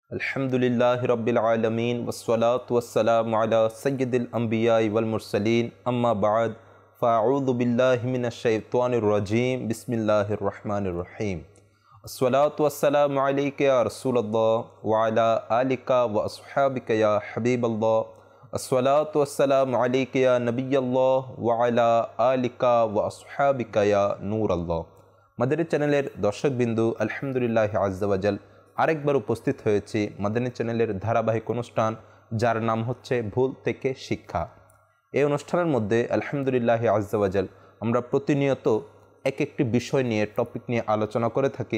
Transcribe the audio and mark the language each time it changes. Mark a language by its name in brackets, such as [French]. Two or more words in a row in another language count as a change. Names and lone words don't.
[Arabic] الحمد لله رب العالمين والصلاة والسلام على سيد الأنبياء والمرسلين أما بعد فأعوذ بالله من الشيطان الرجيم بسم الله الرحمن الرحيم الصلاة والسلام عليك يا رسول الله وعلى آلك وأصحابك يا حبيب الله الصلاة والسلام عليك يا نبي الله وعلى آلك وأصحابك يا نور الله. [Bangla] মাদানী চ্যানেলের দর্শকবিন্দু [Arabic] الحمد لله عز وجل [Bangla] আরেকবার উপস্থিত হয়েছি মাদানী চ্যানেলের ধারাবাহিক অনুষ্ঠান যার নাম হচ্ছে ভুল থেকে শিক্ষা। এই অনুষ্ঠানের মধ্যে [Arabic] الحمد لله عز وجل [Bangla] আমরা প্রতিনিয়ত এক একটি বিষয় নিয়ে টপিক নিয়ে আলোচনা করে থাকি।